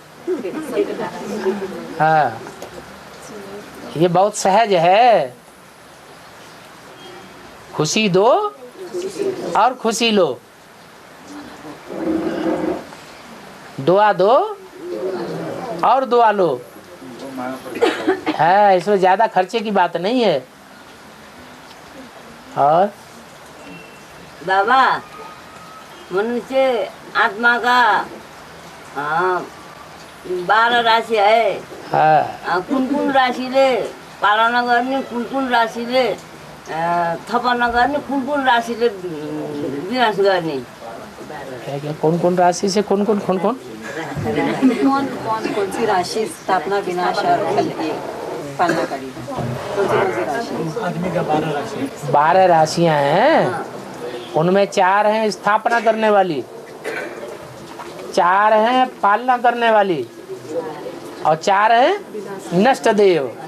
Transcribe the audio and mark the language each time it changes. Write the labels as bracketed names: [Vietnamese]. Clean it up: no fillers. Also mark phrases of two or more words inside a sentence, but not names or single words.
[Hindi] हाँ ये बहुत सहज है, खुशी दो और खुशी लो, दुआ दो और दुआ लो। है, इसमें ज्यादा खर्चे की बात नहीं है। और बाबा मनुष्य आत्मा का 12 राशि है। [Nepali] कुन कुन राशिले पालना गर्ने, कुन कुन राशिले थपना गर्ने, कुन कुन राशिले विनाश गर्ने? [Hindi] कौन कौन राशि से कौन कौन कौन सी राशि स्थापना विनाश और पालना करेगी? आदमी का 12 राशि, 12 राशियां हैं, उनमें 4 हैं स्थापना करने वाली, 4 हैं पालना करने वाली और 4 हैं नष्ट देव।